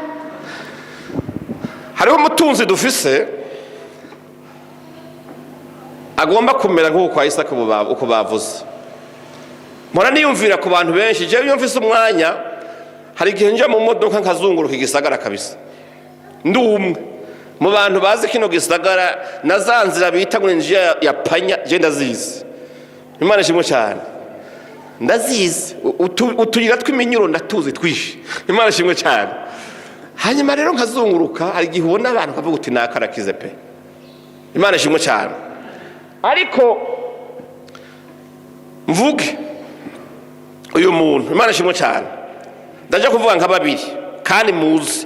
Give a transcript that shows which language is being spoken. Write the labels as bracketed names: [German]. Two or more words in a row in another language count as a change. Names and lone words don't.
[Rundi] Hariho umutunzi dufise agomba kumera nk'uko kwa Isaka uko bavuze. Mpora niyumvira ku bantu benshi. Jewe iyo mfise umwanya, hari igihe nja mu modoka nkazunguruka igisagara kabisa. Ndi umwe mu bantu bazi kino gisagara, na za nzira bita ngo njya ya panya, je ndazizi. Imana ishimwe cyane. Ndazizi. Utuyira tw'iminyuro ndatuzi twishi. Imana ishimwe cyane. Hanyuma rero nkazunguruka, hari igihe ubona abantu kavuga uti nakarakize pe. Imana ishimwe cyane. Ariko mvuge uyu muntu, Imana ishimwe cyane, ndaje kuvuga nka babiri kandi muzi.